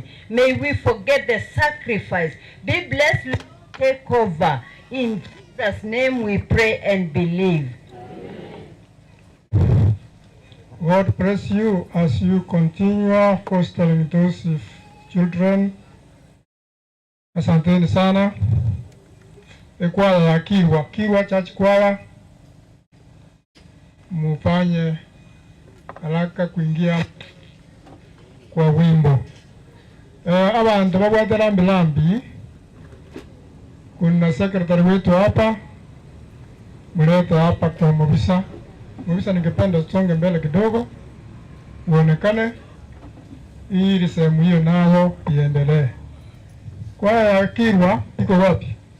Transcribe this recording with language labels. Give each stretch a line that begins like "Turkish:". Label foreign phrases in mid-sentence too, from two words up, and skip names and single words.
English: May we forget the sacrifice. Be blessed, Lord, take over. In Jesus' name we pray and believe. God bless you as you continue fostering those children.
Swahili: Asanteni sana. Kwaya ya Kirwa Church Choir, mufanye haraka kuingia kwa wimbo.
Gusii: Abantu babwate lambi,
Swahili: kuna secretary wetu hapa, mlete hapa kwa Mobisa. Mobisa, ningependa usonge mbele kidogo uonekane ili sehemu hiyo nayo iendelee. Kwaya ya Kirwa iko wapi?